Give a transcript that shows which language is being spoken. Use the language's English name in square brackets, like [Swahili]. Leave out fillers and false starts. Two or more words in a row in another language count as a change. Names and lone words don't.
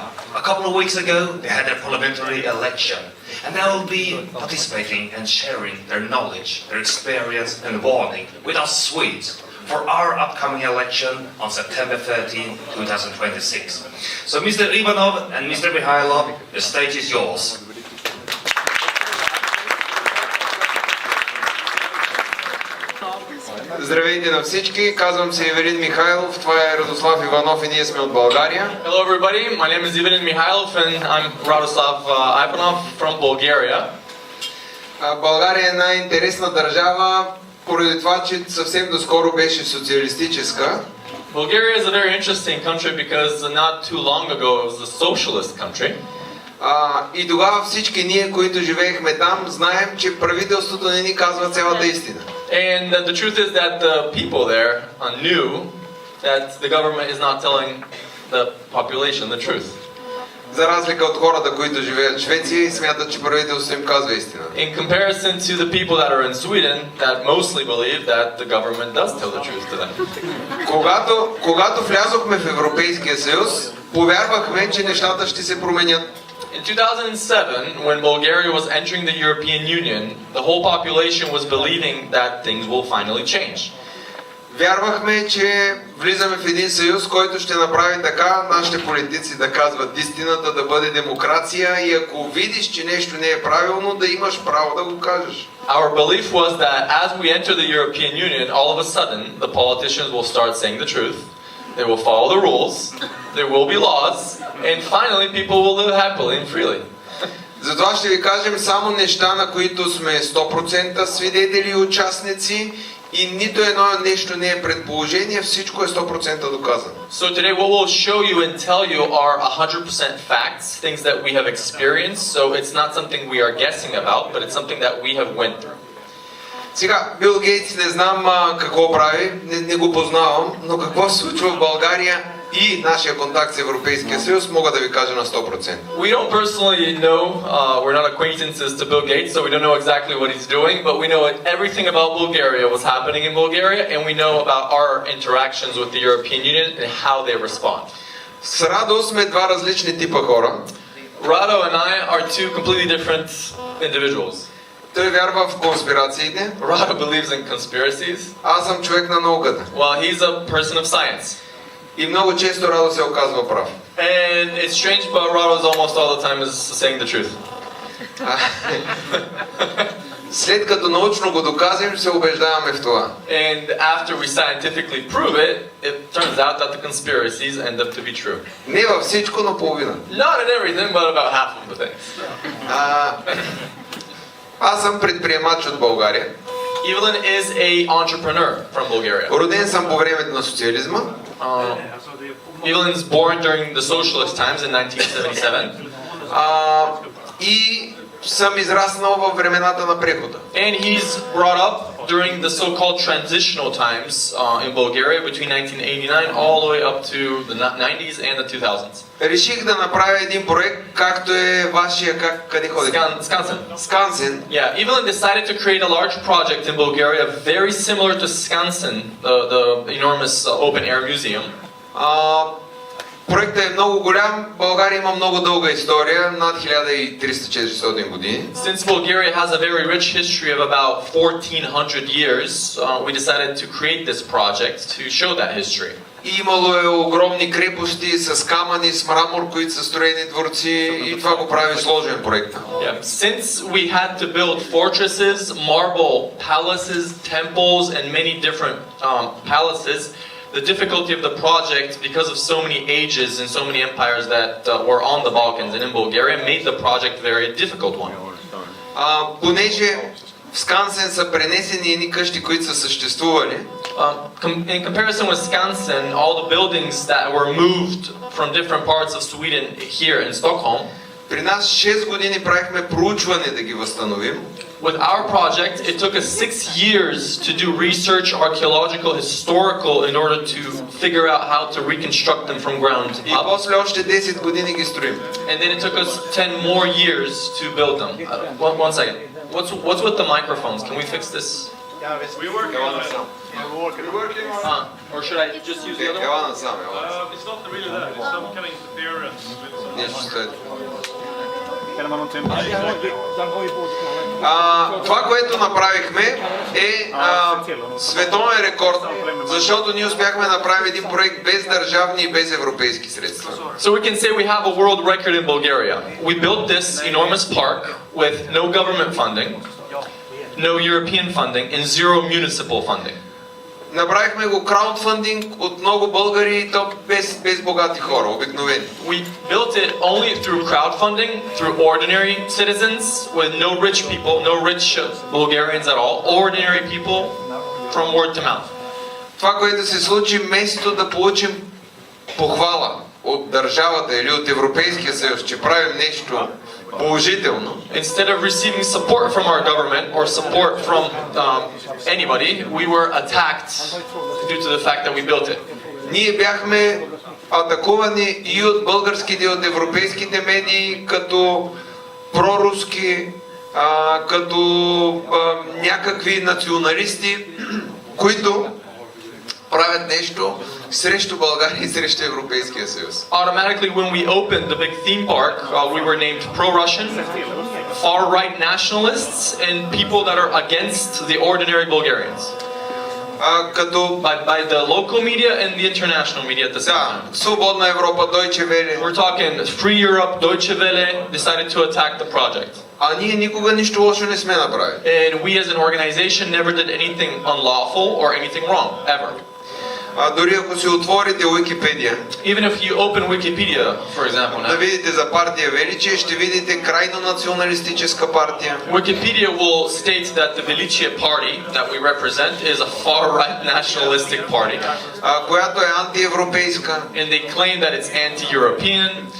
[English] A couple of weeks ago, they had their parliamentary election, and they will be participating and sharing their knowledge, their experience and warning with us Swedes for our upcoming election on September 13, 2026. So Mr. Ivanov and Mr. Mikhailov, the stage is yours. [Bulgarian] Здравейте на всички, казвам се Евелин Михайлов, това е Радослав Иванов и ние сме от България. [English] Hello everybody, my name is Evelyn Mikhailov and I'm Radoslav Ivanov from Bulgaria. [Bulgarian] България е една интересна държава, поради това, че съвсем доскоро беше социалистическа. [English] Bulgaria is a very interesting country because not too long ago it was a socialist country. [Bulgarian] И тогава всички ние, които живеехме там, знаем, че правителството не ни казва цялата истина. [English] And the truth is that the people there knew that the government is not telling the population the truth. [Bulgarian] За разлика от хората, които живеят в Швеция и смятат, че правителството им казва истина. [English] In comparison to the people that are in Sweden that mostly believe that the government does tell the truth to them. [Bulgarian] Когато влязохме в Европейския съюз, повярвахме, че нещата ще се променят. [English] In 2007, when Bulgaria was entering the European Union, the whole population was believing that things will finally change. [Bulgarian] Вярвахме, че влизаме в един съюз, който ще направи така нашите политици да казват истината, да бъде демокрация и ако видиш, че нещо не е правилно, да имаш право да го кажеш. [English] Our belief was that as we enter the European Union, all of a sudden, the politicians will start saying the truth. They will follow the rules, there will be laws, and finally people will live happily and freely. [Bulgarian] Затова ще ви кажем само неща, на които сме 100% свидетели и участници и нито едно нещо не е предположение, всичко е 100% доказано. [English] So today what we'll show you and tell you are 100% facts, things that we have experienced, so it's not something we are guessing about, but it's something that we have went through. [Bulgarian] Сега, Бил Гейтс не знам какво прави, не го познавам, но какво се случва в България и нашия контакт с Европейския съюз, мога да ви кажа на 100%. [English] We don't personally know, we're not acquaintances to Bill Gates, so we don't know exactly what he's doing, but we know everything about Bulgaria, what's happening in Bulgaria, and we know about our interactions with the European Union and how they respond. [Bulgarian] С Радо сме два различни типа хора. [English] Rado and I are two completely different individuals. [Bulgarian] Той вярва в конспирациите. [English] Rado believes in conspiracies. [Bulgarian] Аз съм човек на науката. [English] Well, he's a person of science. [Bulgarian] И много често Радо се оказва прав. [English] And it's strange, but Rado almost all the time is saying the truth. [Bulgarian] След като научно го доказим, се убеждаваме в това. [English] And after we scientifically prove it, it turns out that the conspiracies end up to be true. [Bulgarian] Не във всичко, но половина. [English] Not in everything, but about half of the things. [Bulgarian] Аз съм предприемач от България. [English] Evelyn is a entrepreneur from Bulgaria. [Bulgarian] Роден съм по времето на социализма. [English] Evelyn is born during the socialist times in 1977. [Bulgarian] И съм израснал във времената на прехода. [English] And he's brought up during the so-called transitional times in Bulgaria between 1989 all the way up to the 90s and the 2000s. [Bulgarian] Реших да направя един проект, както е вашия, къде ходите? [English] Skansen. Skansen. Yeah, Evelyn decided to create a large project in Bulgaria very similar to Skansen, the enormous open-air museum. [Bulgarian] Проектът е много голям. България има много дълга история, над 1300-400 години. [English] Since Bulgaria has a very rich history of about 1400 years, we decided to create this project to show that history. [Bulgarian] И имало е огромни крепости с камъни, с мрамор, които са строени дворци и това го прави сложен проект. [English] Yeah. Since we had to build fortresses, marble palaces, temples, and many different palaces, the difficulty of the project, because of so many ages and so many empires that were on the Balkans and in Bulgaria, made the project a very difficult one. [Bulgarian] Понеже в Скансен са пренесени едни къщи, които са съществували. [English] In comparison with Skansen, all the buildings that were moved from different parts of Sweden here in Stockholm, [Bulgarian] При нас 6 години правихме проучване да ги възстановим. [English] With our project, it took us 6 years to do research, archaeological, historical, in order to figure out how to reconstruct them from ground [Bulgarian] И [English] up. [Bulgarian] после още 10 години ги строим. [English] And then it took us 10 more years to build them. One second. What's with the microphones? Can we fix this? We're working on it. We're working on it. Or should I just use the other one? [Bulgarian] Ела насам, ела. [English] It's not really that. It's some kind of interference with [Bulgarian] Нещо след. [Swedish] Kan man inte [Bulgarian] Това, което направихме е световен рекорд, защото ние успяхме да направим един проект без държавни и без европейски средства. [English] So we can say we have a world record in Bulgaria. We built this enormous park with no government funding, no European funding, and zero municipal funding. [Bulgarian] Направихме го краудфандинг от много българи и то без богати хора, обикновени. [English] We built it only through crowdfunding, through ordinary citizens, with no rich people, no rich Bulgarians at all, ordinary people from word to mouth. [Bulgarian] Това, което се случи, вместо да получим похвала от държавата или от Европейския съюз, че правим нещо положително, [English] Instead of receiving support from our government or support from anybody, we were attacked due to the fact that we built it. [Bulgarian] ние бяхме атакувани и от българските, и от европейските медии като проруски, като някакви националисти, които правят нещо срещу България и срещу Европейския съюз. [English] Automatically, when we opened the big theme park, we were named pro-Russian, far-right nationalists, and people that are against the ordinary Bulgarians. [Bulgarian] Като [English] By the local media and the international media at the same [Bulgarian] да, [English] time. [Bulgarian] Свободна Европа, [English] Deutsche Welle. We're talking Free Europe, Deutsche Welle decided to attack the project. [Bulgarian] А ние никога нищо лошо не сме направили. [English] And we as an organization never did anything unlawful or anything wrong, ever. [Bulgarian] Дори ако си отворите Уикипедия, [English] Even if you open Wikipedia, for example, [Bulgarian] да [English] now, [Bulgarian] видите за партия Величие, ще видите крайно националистическа партия. [English] Wikipedia will state that the Velichia party that we represent is a far-right nationalistic party, [Bulgarian] Която е антиевропейска, [English] and they claim that it's anti-European,